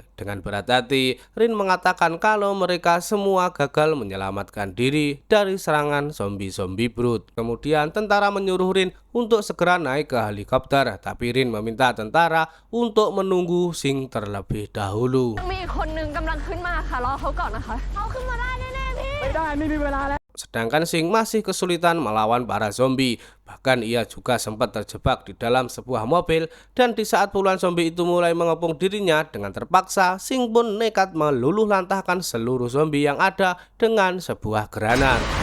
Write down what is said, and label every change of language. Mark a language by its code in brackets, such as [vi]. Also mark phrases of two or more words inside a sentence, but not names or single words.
[id] Dengan berat hati, Rin mengatakan kalau mereka semua gagal menyelamatkan diri dari serangan zombie-zombie brute. Kemudian tentara menyuruh Rin untuk segera naik ke helikopter, tapi Rin meminta tentara untuk menunggu Sing terlebih dahulu. [th] มีอีกคนนึงกำลังขึ้นมาค่ะรอเขาก่อนนะคะเขาขึ้นมาได้แน่ๆพี่ ไม่ได้ไม่มีเวลาแล้ว [id] Sedangkan Sing masih kesulitan melawan para zombie. Bahkan ia juga sempat terjebak di dalam sebuah mobil. Dan di saat puluhan zombie itu mulai mengepung dirinya, dengan terpaksa Sing pun nekat meluluh lantahkan seluruh zombie yang ada dengan sebuah granat.